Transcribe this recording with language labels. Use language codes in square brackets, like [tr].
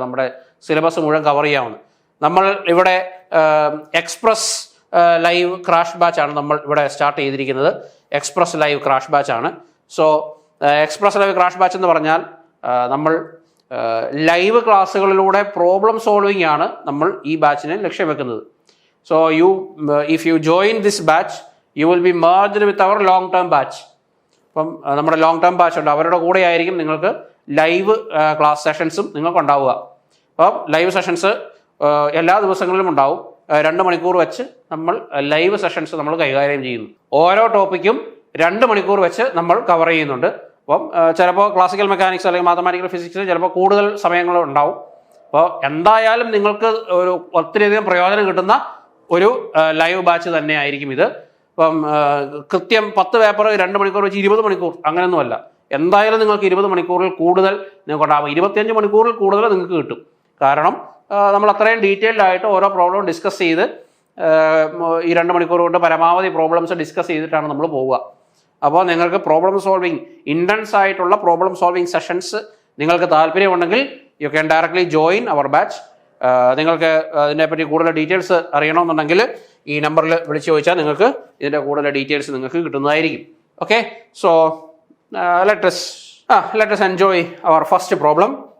[ml] നമ്മുടെ സിലബസ് മുഴുവൻ കവർ ചെയ്യാമെന്ന്. നമ്മൾ ഇവിടെ എക്സ്പ്രസ് ലൈവ് ക്രാഷ് ബാച്ചാണ് നമ്മൾ ഇവിടെ സ്റ്റാർട്ട് ചെയ്തിരിക്കുന്നത്. Express live crash ബാച്ചാണ്. So express live crash batch എന്ന് പറഞ്ഞാൽ നമ്മൾ ലൈവ് ക്ലാസ്സുകളിലൂടെ പ്രോബ്ലം സോൾവിംഗ് ആണ് നമ്മൾ ഈ ബാച്ചിനെ ലക്ഷ്യം വെക്കുന്നത്. [en] So if you join this batch, you will be merged with our long term batch. [ml] അപ്പം നമ്മുടെ ലോങ് ടേം ബാച്ച് ഉണ്ട്, അവരുടെ കൂടെ ആയിരിക്കും നിങ്ങൾക്ക് ലൈവ് ക്ലാസ് സെഷൻസും നിങ്ങൾക്ക് ഉണ്ടാവുക. അപ്പം ലൈവ് സെഷൻസ് എല്ലാ ദിവസങ്ങളിലും ഉണ്ടാവും. 2 മണിക്കൂർ വെച്ച് നമ്മൾ ലൈവ് സെഷൻസ് നമ്മൾ കൈകാര്യം ചെയ്യുന്നു. ഓരോ ടോപ്പിക്കും 2 മണിക്കൂർ വെച്ച് നമ്മൾ കവർ ചെയ്യുന്നുണ്ട്. അപ്പം ചിലപ്പോൾ ക്ലാസിക്കൽ മെക്കാനിക്സ് അല്ലെങ്കിൽ മാത്തമാറ്റിക്കൽ ഫിസിക്സ് ചിലപ്പോൾ കൂടുതൽ സമയങ്ങൾ ഉണ്ടാവും. അപ്പോൾ എന്തായാലും നിങ്ങൾക്ക് ഒരു ഒത്തിരിയധികം പ്രയോജനം കിട്ടുന്ന ഒരു ലൈവ് ബാച്ച് തന്നെ ആയിരിക്കും ഇത്. ഇപ്പം കൃത്യം 10 പേപ്പർ 2 മണിക്കൂർ വെച്ച് 20 മണിക്കൂർ അങ്ങനെയൊന്നുമല്ല. എന്തായാലും നിങ്ങൾക്ക് 20 മണിക്കൂറിൽ കൂടുതൽ നിങ്ങൾക്ക് ഉണ്ടാകും. 25 മണിക്കൂറിൽ കൂടുതൽ നിങ്ങൾക്ക് കിട്ടും. കാരണം നമ്മൾ അത്രയും ഡീറ്റെയിൽഡ് ആയിട്ട് ഓരോ പ്രോബ്ലം ഡിസ്കസ് ചെയ്ത് ഈ 2 മണിക്കൂർ കൊണ്ട് പരമാവധി പ്രോബ്ലംസ് ഡിസ്കസ് ചെയ്തിട്ടാണ് നമ്മൾ പോവുക. അപ്പോൾ നിങ്ങൾക്ക് പ്രോബ്ലം സോൾവിങ്, ഇൻറ്റൻസ് ആയിട്ടുള്ള പ്രോബ്ലം സോൾവിങ് സെഷൻസ് നിങ്ങൾക്ക് താല്പര്യമുണ്ടെങ്കിൽ you can directly join our batch. നിങ്ങൾക്ക് ഇതിനെപ്പറ്റി കൂടുതൽ ഡീറ്റെയിൽസ് അറിയണമെന്നുണ്ടെങ്കിൽ ഈ നമ്പറിൽ വിളിച്ച് ചോദിച്ചാൽ നിങ്ങൾക്ക് ഇതിൻ്റെ കൂടുതൽ ഡീറ്റെയിൽസ് നിങ്ങൾക്ക് കിട്ടുന്നതായിരിക്കും. [en] Okay, so let us enjoy our first problem.